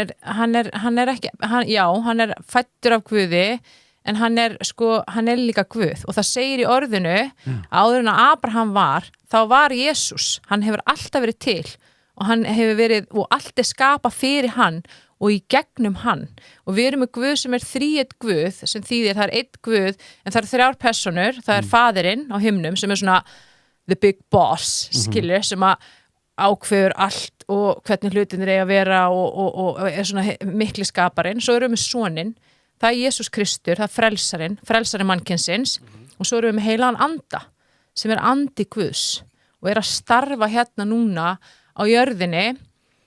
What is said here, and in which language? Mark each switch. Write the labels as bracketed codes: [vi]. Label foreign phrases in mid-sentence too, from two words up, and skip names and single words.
[is] er ekki, hann er fæddur af Guði, en hann er líka Guð og það segir í orðinu, áður en að Abraham var, þá var Jesús, hann hefur alltaf verið til og hann hefur verið, og allt skapað fyrir hann og í gegnum hann og við erum með Guð sem þríeinn Guð, sem þýðir það einn Guð, en það 3 persónur, það faðirinn á himnum sem svona [en] the big boss, [is] skilur, sem að ákveður allt og hvernig hlutinir eiga að vera og er svona mikli skaparinn. Svo erum við soninn, það er Jesús Kristur, það er frelsarinn mannkynsins og svo erum við með heilagan anda sem andi Guðs og að starfa hérna núna á jörðinni sem Guð.